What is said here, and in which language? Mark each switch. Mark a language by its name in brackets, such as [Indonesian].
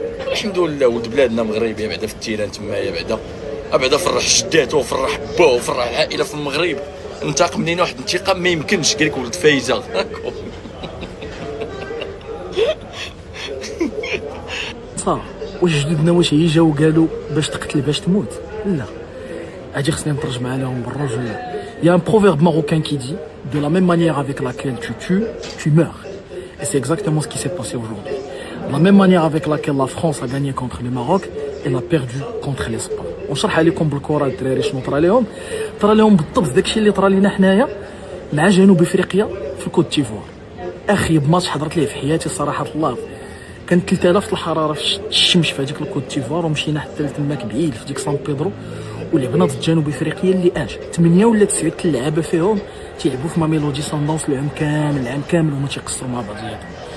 [Arabic] الحمد لله ولد بلادنا مغربي بعدا في التيران تمايا بعدا فرح جداتو وفرح باو وفرح العائله في المغرب. انتقم لينا واحد الانتقام ما يمكنش. قالك ولد فايزه. صح واش جدودنا واش جاو قالوا باش تقتل باش تموت؟ لا اجي خصني نترجمها لهم بالرجوله. [French] يا ان proverbe marocain qui dit de la même manière avec laquelle tu tues, tu meurs. Et c'est exactement ce qui s'est passé aujourd'hui. La même manière avec laquelle la France a gagné contre le Maroc, elle a perdu contre l'Espagne. [Arabic] ونشرح عليكم بالكره الدراري شنو طرا لهم. طرا لهم بالضبط داكشي اللي طرا لينا حنايا مع جنوب افريقيا في الكوت ديفوار. اخيب ماتش حضرت ليه في حياتي صراحه الله. كان 3000 الحراره في الشمس في هذيك الكوت ديفوار، ومشينا حتى لتماك بعيد في ديك سان بيدرو ولعبنا ضد جنوب افريقيا اللي 8 ولا 9 اللعابه فيهم تيلعبوا في ميلودي ساندونس العام كامل وما تيقصروا مع بعضياتهم.